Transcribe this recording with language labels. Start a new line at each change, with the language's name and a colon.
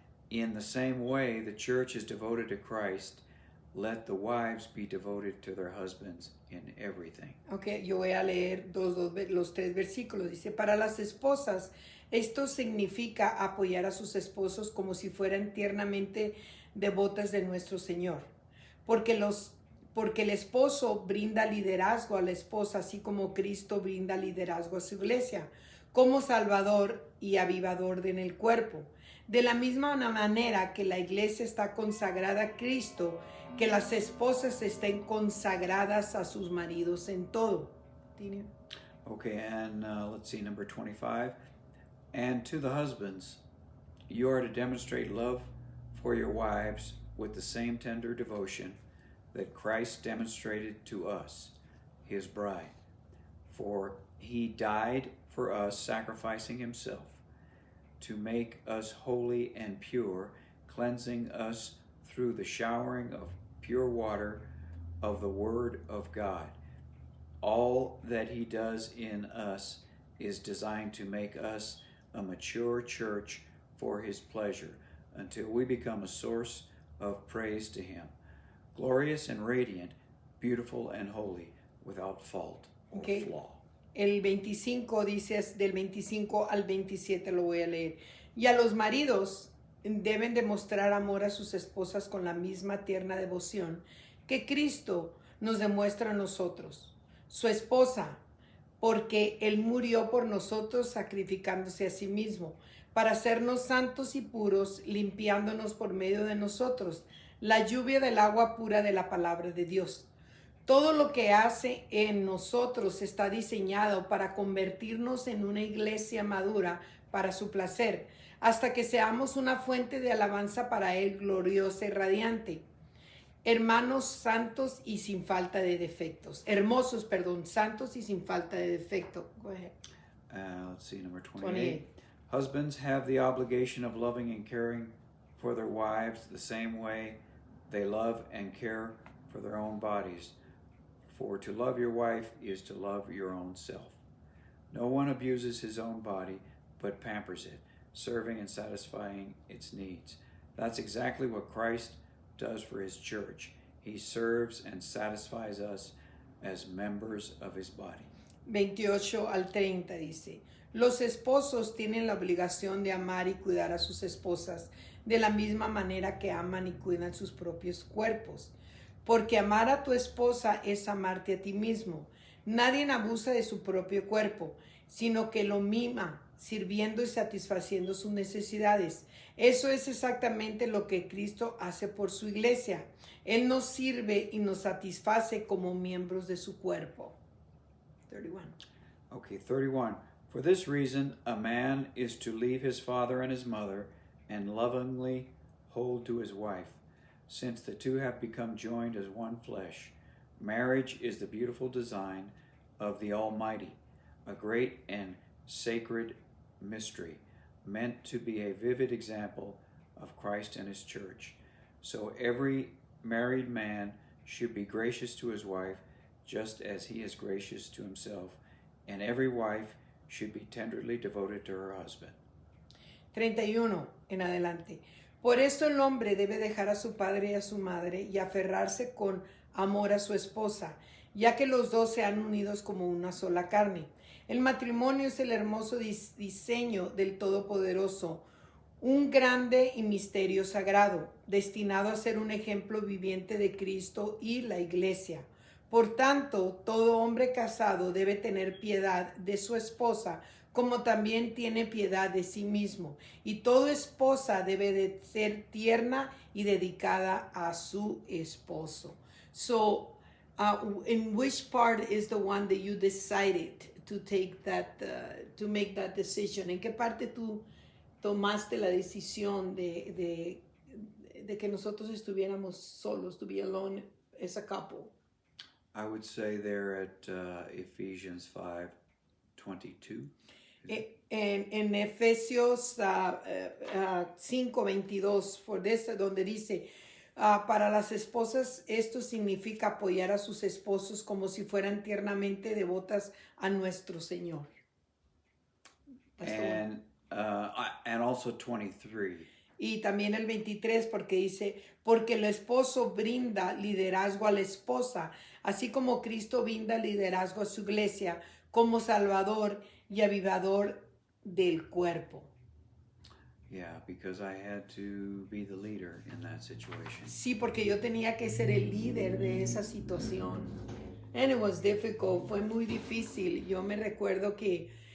English: In the same way, the church is devoted to Christ. Let the wives be devoted to their husbands in everything.
Spanish: Okay, yo voy a leer los 3 versículos. Dice, para las esposas, esto significa apoyar a sus esposos como si fueran tiernamente devotas de nuestro Señor. Porque el esposo brinda liderazgo a la esposa, así como Cristo brinda liderazgo a su iglesia, como salvador y avivador en el cuerpo. De la misma manera que la iglesia está consagrada a Cristo, que las esposas estén consagradas a sus maridos en todo. Tini.
English: Okay, and let's see, number 25. And to the husbands, you are to demonstrate love for your wives with the same tender devotion that Christ demonstrated to us, his bride. For he died for us, sacrificing himself, to make us holy and pure, cleansing us through the showering of pure water of the Word of God. All that he does in us is designed to make us a mature church for his pleasure, until we become a source of praise to him, glorious and radiant, beautiful and holy, without fault or flaw.
Spanish: El 25 dice, del 25 al 27 lo voy a leer. Y a los maridos deben demostrar amor a sus esposas con la misma tierna devoción que Cristo nos demuestra a nosotros, su esposa, porque Él murió por nosotros sacrificándose a sí mismo, para hacernos santos y puros, limpiándonos por medio de nosotros, la lluvia del agua pura de la palabra de Dios. Todo lo que hace en nosotros está diseñado para convertirnos en una iglesia madura para su placer, hasta que seamos una fuente de alabanza para Él, gloriosa y radiante. Hermanos santos y sin falta de defectos. Hermosos, perdón, santos y sin falta de defecto.
English: Go ahead. Let's see, number 28. Husbands have the obligation of loving and caring for their wives the same way they love and care for their own bodies. For to love your wife is to love your own self. No one abuses his own body, but pampers it, serving and satisfying its needs. That's exactly what Christ does for his church. He serves and satisfies us as members of his body.
Spanish: 28 al 30 dice, los esposos tienen la obligación de amar y cuidar a sus esposas de la misma manera que aman y cuidan sus propios cuerpos. Porque amar a tu esposa es amarte a ti mismo. Nadie abusa de su propio cuerpo, sino que lo mima, sirviendo y satisfaciendo sus necesidades. Eso es exactamente lo que Cristo hace por su iglesia. Él nos sirve y nos satisface como miembros de su cuerpo. 31.
English: Okay, 31. For this reason, a man is to leave his father and his mother and lovingly hold to his wife, since the two have become joined as one flesh. Marriage is the beautiful design of the Almighty, a great and sacred mystery, meant to be a vivid example of Christ and his church. So every married man should be gracious to his wife, just as he is gracious to himself, and every wife should be tenderly devoted to her husband.
Spanish: 31 en adelante. Por esto el hombre debe dejar a su padre y a su madre y aferrarse con amor a su esposa, ya que los dos se han unidos como una sola carne. El matrimonio es el hermoso diseño del Todopoderoso, un grande y misterio sagrado, destinado a ser un ejemplo viviente de Cristo y la Iglesia. Por tanto, todo hombre casado debe tener piedad de su esposa, como también tiene piedad de sí mismo. Y toda esposa debe de ser tierna y dedicada a su esposo.
English: So, in which part is the one that you decided to take that, to make that decision?
Spanish: ¿En qué parte tú tomaste la decisión de que nosotros estuviéramos solos,
English: to be alone as a couple? I would say there at Ephesians 5:22.
Spanish: En Efesios 5:22, donde dice, para las esposas esto significa apoyar a sus esposos como si fueran tiernamente devotas a nuestro Señor.
English: And also 23.
Spanish: Y también el 23, porque dice, porque el esposo brinda liderazgo a la esposa, así como Cristo brinda liderazgo a su iglesia como salvador y avivador del cuerpo.
English: Yeah, because I had to be the leader in that situation.
Spanish: Sí, porque yo tenía que ser el líder de esa situación.
English: And it was difficult,
Spanish: fue muy difícil. Yo me recuerdo que